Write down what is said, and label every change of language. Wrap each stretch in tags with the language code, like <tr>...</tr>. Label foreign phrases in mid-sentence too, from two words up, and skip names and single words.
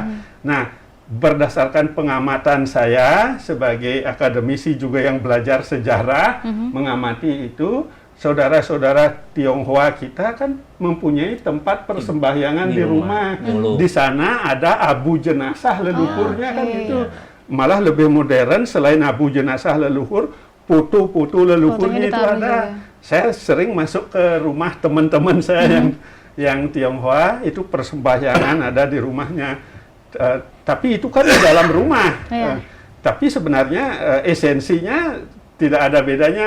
<id>Nah, berdasarkan pengamatan saya sebagai akademisi juga yang belajar sejarah, mengamati itu, saudara-saudara Tionghoa kita kan mempunyai tempat persembahyangan di rumah. Di sana ada abu jenazah leluhurnya kan gitu. Malah lebih modern, selain abu jenazah leluhur, putu-putu leluhurnya itu ada. Saya sering masuk ke rumah teman-teman saya yang Tionghoa, itu persembahyangan ada di rumahnya. Tapi itu kan di dalam rumah. Tapi sebenarnya esensinya tidak ada bedanya.</id>